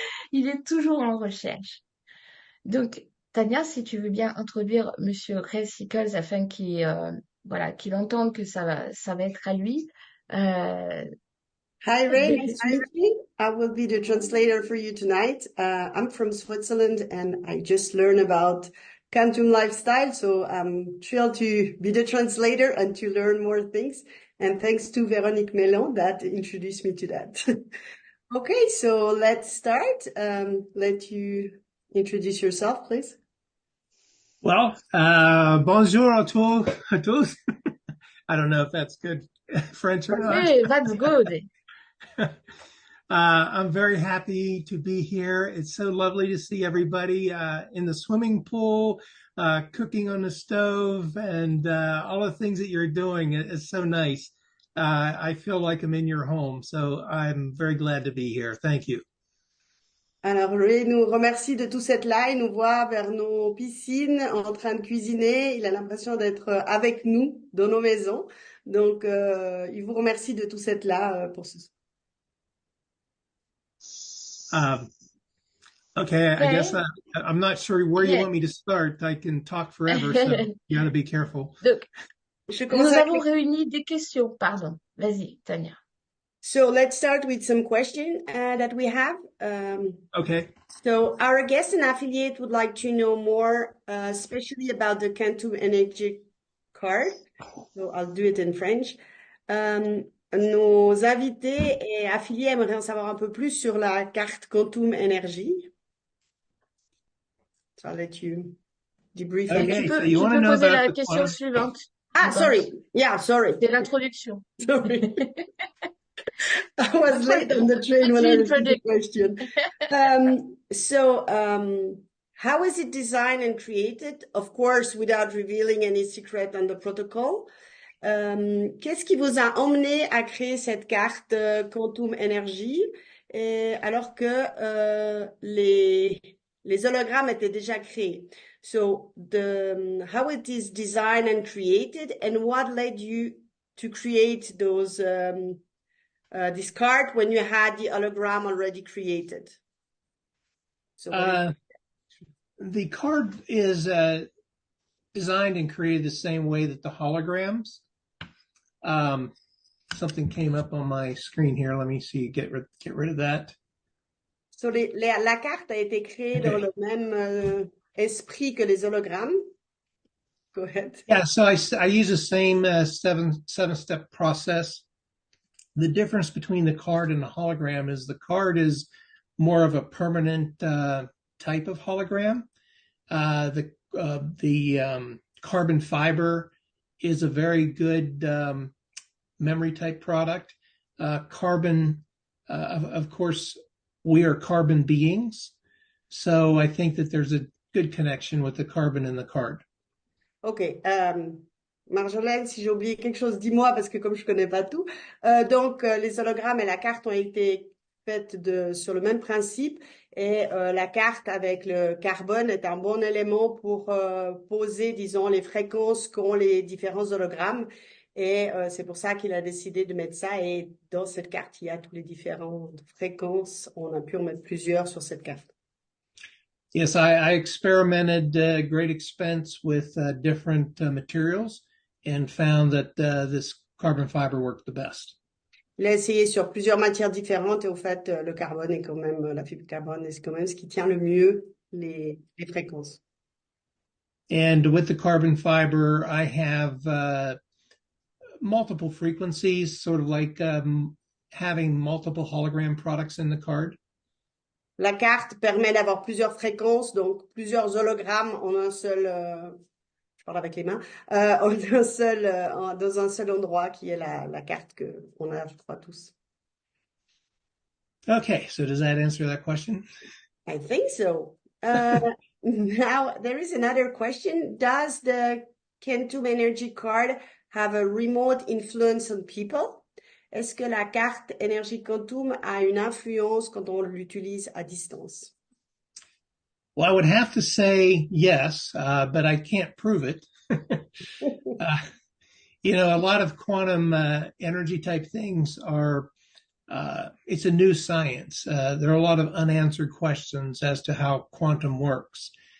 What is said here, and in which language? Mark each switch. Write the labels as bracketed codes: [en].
[fr] Il est toujours en recherche. Donc, Tania, si tu veux bien introduire Monsieur Ray Sickles afin qu'il entende que ça va être à lui. Euh, [en] Hi Ray, nice to meet you. I will be the translator for you tonight. I'm from Switzerland and I just learned about quantum lifestyle, so I'm thrilled to be the translator and to learn more things. And thanks to Véronique Mellon that introduced me to that. Okay, so let's start. Let you introduce yourself, please. [fr] Well, bonjour à tous. [en] I don't know if that's good French or not. Hey, that's good. I'm very happy to be here. It's so lovely to see everybody in the swimming pool, cooking on the stove, and all the things that you're doing. It's so nice. I feel like I'm in your home, so I'm very glad to be here. Thank you. [fr] Alors, Ray nous remercie de tous être là. Il nous voit vers nos piscines en train de cuisiner. Il a l'impression d'être avec nous dans nos maisons. Donc, il vous remercie de tous être là pour ce soir. [en] Okay, I guess I'm not sure where you want me to start. I can talk forever, so you got to be careful. [fr] Donc, nous avons réuni des questions. Pardon. Vas-y, Tania. [en] So let's start with some questions that we have. Okay. So our guest and affiliate would like to know more, especially about the quantum energy card. So I'll do it in French. [fr] Nos invités et affiliés aimeraient en savoir un peu plus sur la carte quantum énergie. [en] So I'll let you debrief. [fr] Okay, tu peux poser la question suivante. [en] Ah, sorry. Yeah, sorry. [fr] C'est l'introduction. [en] Sorry. I was late on the train when I received the question. How is it designed and created? Of course, without revealing any secret on the protocol. [fr] Qu'est-ce qui vous a emmené à créer cette carte Quantum Energy alors que les hologrammes étaient déjà créés? [en] So, how it is designed and created, and what led you to create those this card when you had the hologram already created? So the card is designed and created the same way that the holograms. Something came up on my screen here. Let me see. Get rid of that. [fr] So la carte a été créée dans le même esprit que les hologrammes. [en] Go ahead. Yeah. So I use the same seven-step process. The difference between the card and the hologram is the card is more of a permanent type of hologram. The carbon fiber is a very good memory type product. Carbon, of course, we are carbon beings. So I think that there's a good connection with the carbon in the card. Okay. [fr] Marjolaine, si j'ai oublié quelque chose, dis-moi, parce que comme je connais pas tout. Donc, les hologrammes et la carte ont été faites sur le même principe. Et la carte avec le carbone est un bon élément pour poser, disons, les fréquences qu'ont les différents hologrammes. Et c'est pour ça qu'il a décidé de mettre ça. Et dans cette carte, il y a toutes les différentes fréquences. On a pu en mettre plusieurs sur cette carte. [en] Yes, I experimented at great expense with different materials and found that this carbon fiber worked the best. [fr] Il a essayé sur plusieurs matières différentes et au fait, le carbone est quand même, la fibre de carbone est quand même ce qui tient le mieux les fréquences. [en] And with the carbon fiber, I have multiple frequencies, sort of like having multiple hologram products in the card? [fr] La carte permet d'avoir plusieurs fréquences, donc plusieurs hologrammes en un seul, je parle avec les mains, dans un seul endroit qui est la carte que on a, je crois, tous. [en] Okay, so does that answer that question? I think so. Now, there is another question. Does the Quantum Energy card have a remote influence on people? [fr] Est-ce que la carte Énergie Quantum a une influence quand on l'utilise à distance? [en] Well, I would have to say yes, but I can't prove it. A lot of quantum energy type things are, it's a new science. There are a lot of unanswered questions as to how quantum works.